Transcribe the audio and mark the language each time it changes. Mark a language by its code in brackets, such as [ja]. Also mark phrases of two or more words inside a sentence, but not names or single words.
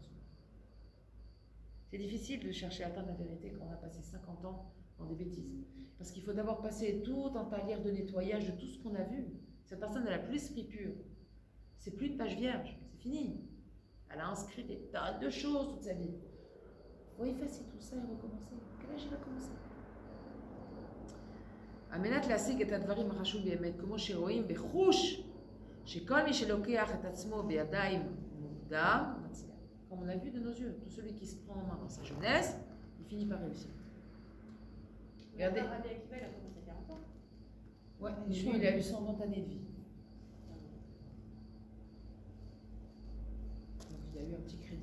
[fr] C'est difficile de chercher à atteindre la vérité quand on a passé 50 ans dans des bêtises. Parce qu'il faut d'abord passer tout un talier de nettoyage de tout ce qu'on a vu. Cette personne, elle n'a plus l'esprit pur. C'est plus une page vierge, c'est fini. Elle a inscrit des tas de choses toute sa vie. Il faut effacer tout ça et recommencer. Quel âge il va commencer? [he] Amenat להשיג את הדברים החשוב באמת, כמו שרואים בחוש, שכל מי שלוקח את עצמו בידיים מוקדם, מצליח. [fr] Comme on a vu de nos yeux, tout celui qui se prend en main dans sa jeunesse, il finit par réussir. Regardez. Rabbi Akiva, il a commencé à 40 ans. Ouais, lui, il a eu 120 années de vie. Donc il a eu un petit crédit.